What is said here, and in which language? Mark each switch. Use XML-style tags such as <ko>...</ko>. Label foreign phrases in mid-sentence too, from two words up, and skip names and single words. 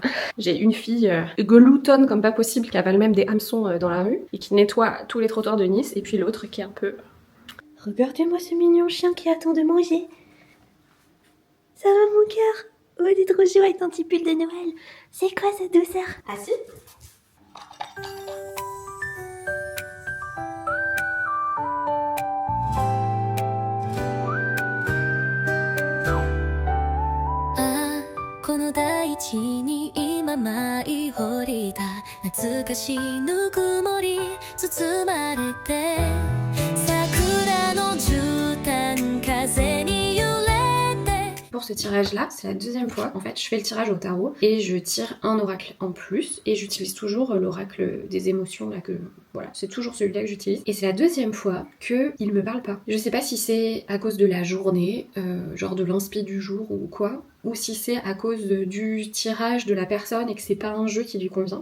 <fr>J'ai une fille gloutonne comme pas possible, qui avale même des hameçons dans la rue, et qui nettoie tous les trottoirs de Nice, et puis l'autre qui est un peu... Regardez-moi ce mignon chien qui attend de manger. Ça va mon cœur? Oh, t'es trop chaud avec ton petit pull de Noël. C'est quoi cette douceur? Ah si?</fr> <ja>ああこの大地に今舞い降りた懐かしいぬくもり包まれて桜の絨毯風に揺れて。</ja> <fr>Pour ce tirage là, c'est la deuxième fois en fait je fais le tirage au tarot et je tire un oracle en plus et j'utilise toujours l'oracle des émotions là que voilà, c'est toujours celui-là que j'utilise et c'est la deuxième fois que il me parle pas. Je sais pas si c'est à cause de la journée, genre de l'inspi du jour ou quoi, ou si c'est à cause du tirage de la personne et que c'est pas un jeu qui lui convient.</fr>